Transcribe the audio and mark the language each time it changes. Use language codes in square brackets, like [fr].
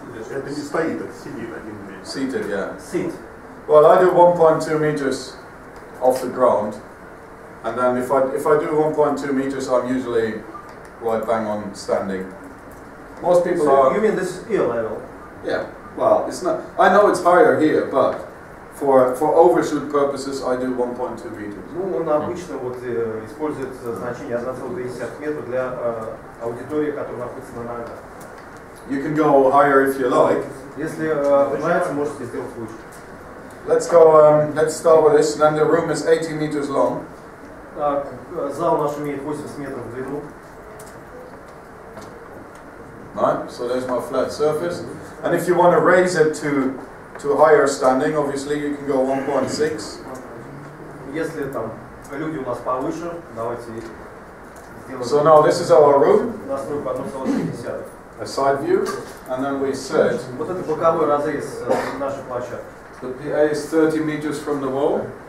[ru] Это не стоит, это сидит 1 метр. [en] Seated, yeah. Sit. Well, I do 1.2 meters off the ground, and then if I do 1.2 meters, I'm usually right bang on standing. Most people are. You mean this is ear level? Yeah. Well, it's not. I know it's higher here, but for overshoot purposes, I do 1.2 meters. [ru] Ну, он обычно вот использует значение 1,2 метра для аудитории, которая находится на ногах. [en] You can go higher if you like. [ru] Если нравится, можете сделать выше. [en] Let's go. Let's start with this. Then the room is 80 meters long. [ru] Зал наш имеет 80 метров в длину. [en] Right, so there's my flat surface. And if you want to raise it to higher standing, obviously you can go 1.6. [ru] Если там люди у нас повыше, давайте сделаем. [en] So now this is our room. [ru] Настройку 1,6. [en] A side view, and then we said [ru] Вот это боковой разрез нашей площадки. [en] the PA is 30 meters from the wall.